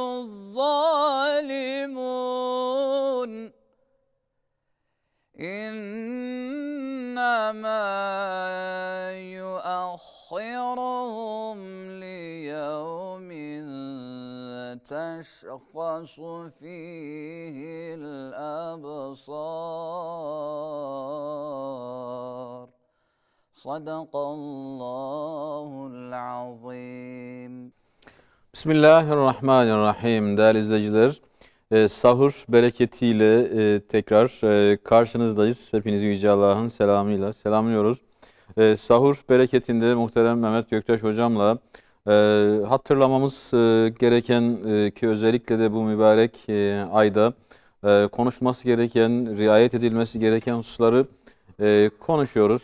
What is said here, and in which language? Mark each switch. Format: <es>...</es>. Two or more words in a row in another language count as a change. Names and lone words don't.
<ar>الظالمون إنما يؤخرهم ليوم تشخص فيه الأبصار. صدق الله العظيم.</ar> <tr>Bismillahirrahmanirrahim. Değerli izleyiciler, sahur bereketiyle tekrar karşınızdayız. Hepinizi Yüce Allah'ın selamıyla selamlıyoruz. Sahur bereketinde muhterem Mehmet Göktaş hocamla hatırlamamız gereken ki özellikle de bu mübarek ayda konuşması gereken, riayet edilmesi gereken hususları konuşuyoruz.</tr>